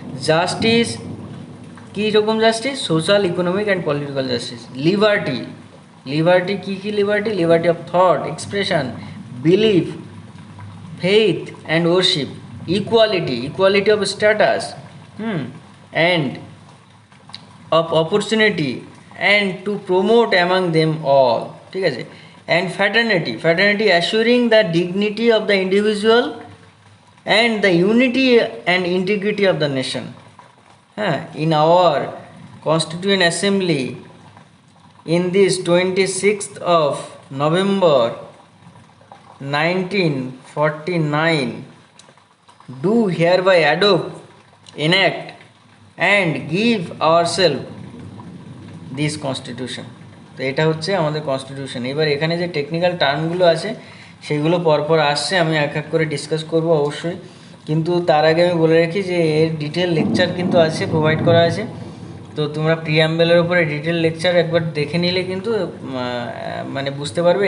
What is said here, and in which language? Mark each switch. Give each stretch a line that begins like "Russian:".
English: justice,
Bangla: কী রকম
English: Justice? Social, economic and political justice. Liberty, liberty
Bangla: key key
English: Liberty? Liberty of thought, expression, belief, faith and worship. Equality, equality of status, and of opportunity and to promote among them all,
Bangla: ঠিক আছে।
English: and fraternity, fraternity assuring the dignity of the individual and the unity and integrity of the nation, হ্যাঁ, in our constituent assembly in this 26th of November 1949 do hereby adopt, enact and give ourselves this constitution।
Bangla: তো এটা হচ্ছে আমাদের constitution. এবার এখানে যে technical টার্মগুলো আছে সেগুলো পরপর আসছে, আমি এক এক করে ডিসকাস করব অবশ্যই। কিন্তু তার আগে আমি বলে রাখি যে এর ডিটেল লেকচার কিন্তু আছে, প্রোভাইড করা আছে। তো তোমরা প্রিয়াম্বলের উপরে ডিটেল লেকচার একবার দেখে নিলে কিন্তু মানে বুঝতে পারবে।